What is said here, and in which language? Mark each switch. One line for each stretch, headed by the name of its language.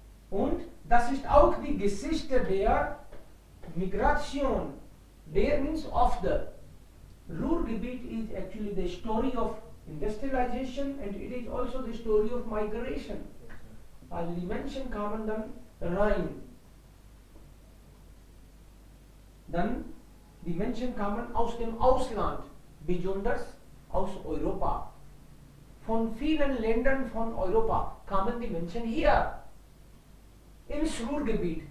German: Und das ist auch die Geschichte der Migration.
English: Der means of the Ruhrgebiet is actually the story of industrialization, and it is also the story of migration.
German: Also die Menschen kamen dann rein. Dann die Menschen kamen aus dem Ausland, besonders aus Europa. Von vielen Ländern von Europa kamen die Menschen hier. Ins Ruhrgebiet.